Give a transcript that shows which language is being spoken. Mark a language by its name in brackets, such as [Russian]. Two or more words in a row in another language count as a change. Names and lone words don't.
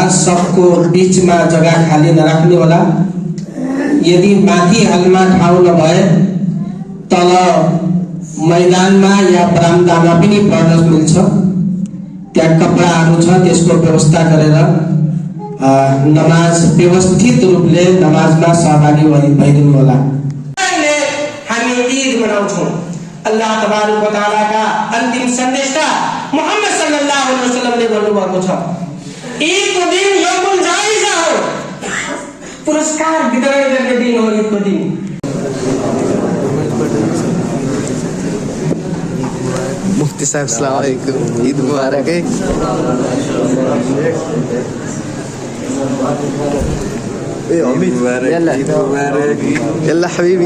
[Nepali] सबको बीचमा जग्गा खाली नराख्नु होला। यदि माथि हालमा ठाउँ नभए तल मैदानमा या बरामदामा पनि पढ्न मिल्छ। त्यहाँ कपडाहरू छ, त्यसको व्यवस्था गरेर नमाज व्यवस्थित रूपले नमाजमा सहभागी भइदिनु होला। अल्लाह [Arabic] تبارك وتعالى [Hindi] का अंतिम संदेशा [Nepali] मोहम्मद [Arabic] صلى الله عليه وسلم [Nepali] ने भन्नुभएको छ, ईदको दिन [Arabic] يوم الجائزة [Nepali] हो, पुरस्कार वितरण गर्ने दिन हो ईदको दिन। [Hindi] मुफ्ती साहब [Arabic] السلام عليكم, [Hindi] ईद मुबारक है। ईद मुबारक। ईद मुबारक। [Arabic] يلا حبيبي